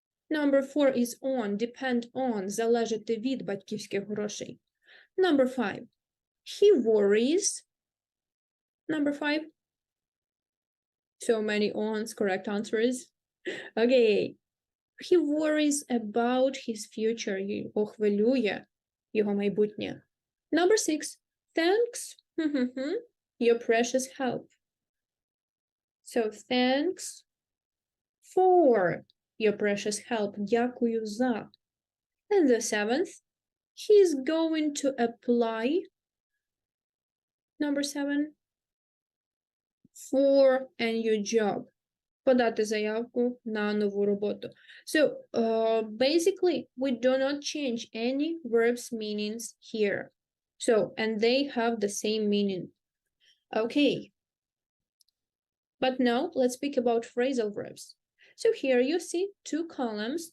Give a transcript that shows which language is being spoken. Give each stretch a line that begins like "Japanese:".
English: Number 4 is on, depend on,
Ukrainian: залежати від батьківських грошей.
English: Number 5, he worries. Number 5, so many ons, correct answers. Okay, he worries about his future.
Ukrainian: Його хвилює його майбутнє.
English: Number 6, thanks. Your precious help. So thanks for your precious help.
Ukrainian: Дякую за.
English: And the 7th, he's going to apply. Number 7, for a new job.
Ukrainian: Подати заявку на нову роботу.
English: So basically, we do not change any verbs meanings here. So, and they have the same meaning. Okay. But now let's speak about phrasal verbs. So here you see 2 columns.